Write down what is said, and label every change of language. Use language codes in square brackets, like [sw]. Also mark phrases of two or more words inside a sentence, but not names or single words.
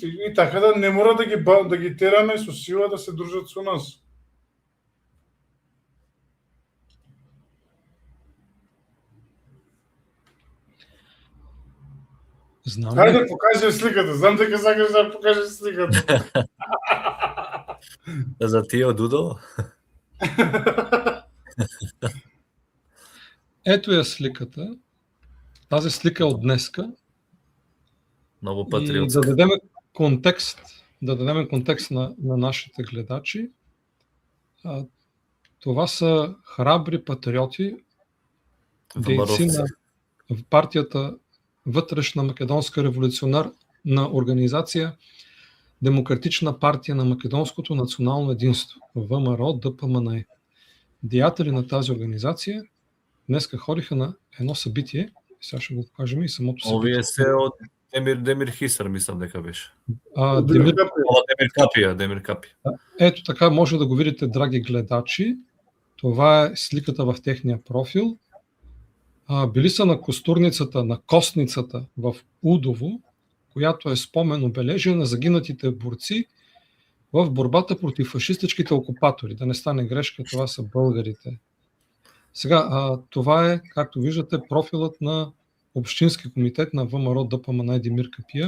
[mk] И така да не мора да ги тераме со сила да се дружат со нас. Знам. Хајде, покажи сликата. Знам дека сакаш да покажеш сликата. За тие од Удо? Ето е сликата. [bg] Тази слика е от днеска. [mk] Много патриотска. [bg] И да дадем контекст на нашите гледачи. Това са храбри патриоти, дейци на партията Вътрешна македонска революционарна организация, Демократична партия на македонското национално единство, ВМРО, ДПМНЕ. Деятели на тази организация днеска ходиха на едно събитие, сега ще го покажем и самото събитие. [mk] Овие се од Демир Хисар, мислам дека беше. Демир Капия. [bg] Ето така може да го видите, драги гледачи. Това е сликата в техния профил. Били са на костурницата, на костницата в Удово, която е спомен обележие на загинатите борци в борбата против фашистичките окупатори. Да не стане грешка, това са българите. Сега, това е, както виждате, профилът на Общински комитет на ВМРО ДПМНЕ Демир Капия.